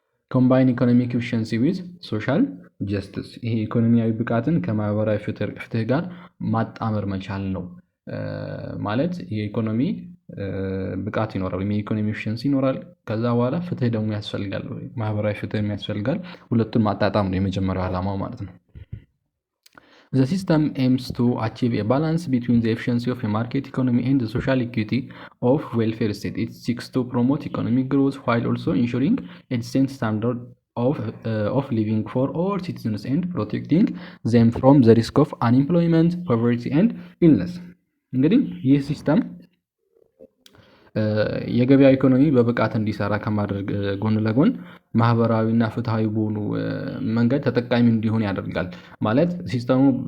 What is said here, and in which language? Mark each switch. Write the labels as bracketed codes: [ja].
[en] ኮምባይን ኢኮኖሚክ ኤፊሽንሲ ዊዝ ሶሻል ጀስቲስ። [am] ይሄ ኢኮኖሚያዊ ብቃትን ከማህበራዊ ፍትህ ጋር ማጣመር መቻል ነው። ማለት የኢኮኖሚ ብቃት ይኖራል ወይም የኢኮኖሚ ኤፊሽንሲ ይኖራል። ከዛ በኋላ ፍትህ ደግሞ ያስፈልጋል፣ ማህበራዊ ፍትህ ያስፈልጋል። ሁለቱን ማጣጣም ነው የመጀመሪያው ዓላማው ማለት ነው። [en] The system aims to achieve a balance between the efficiency of a market economy and the social equity of welfare state. It seeks to promote economic growth while also ensuring a decent standard of living for all citizens and protecting them from the risk of unemployment, poverty and illness. [am] እንግዲህ ይህ ሲስተም የገበያ ኢኮኖሚ በብቃት እንዲሰራ ከማድረግ ጎን ለጎን ማህበራዊና ፍትሃዊ በሆኑ መንገድ ተጠቃሚ እንዲሆን ያደርጋል። ማለት ሲስተሙ